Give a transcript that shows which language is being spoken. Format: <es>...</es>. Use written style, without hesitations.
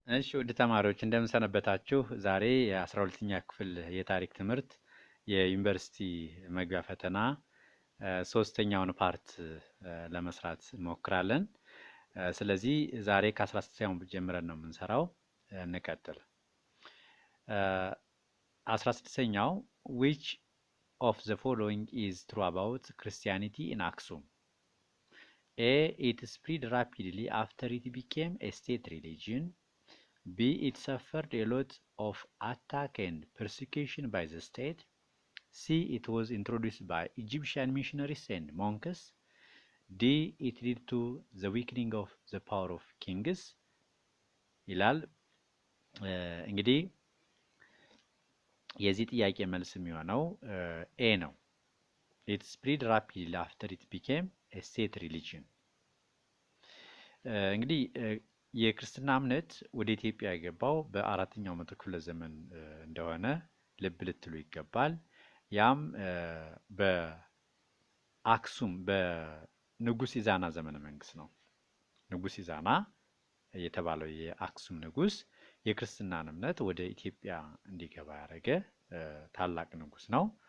<am>እሺ ውድ ተማሪዎች እንደምንሰነበታችሁ። ዛሬ የ12ኛ ክፍል የታሪክ ትምህርት የዩኒቨርሲቲ መግቢያ ፈተና ሶስተኛውን ፓርት ለመስራት እንሞክራለን። ስለዚህ ዛሬ ከ16ኛው ጀምረን ነው የምንሰራው። እንቀጥል። 16ኛው</am> <en>which of the following is true about Christianity in Aksum? A. It spread rapidly after it became a state religion. B. It suffered a lot of attack and persecution by the state. C. It was introduced by Egyptian missionaries and monks. D. It led to the weakening of the power of kings.</en> <am>ይላል። እንግዲህ የዚህ ጥያቄ መልስ የሚሆነው ኤ ነው።</am> <en>It spread rapidly after it became a state religion።</en> <am>እንግዲህ የክርስትና እምነት ወደ ኢትዮጵያ የገባው በአራተኛው መቶ ክፍለ ዘመን እንደሆነ ልብ ልትሉ ይገባል። ያም በአክሱም በንጉስ ኢዛና ዘመነ መንግስት ነው። ንጉስ ኢዛና የተባለው የአክሱም ንጉስ የክርስትናን እምነት ወደ ኢትዮጵያ እንዲገባ ያደረገ ታላቅ ንጉስ ነው።</am>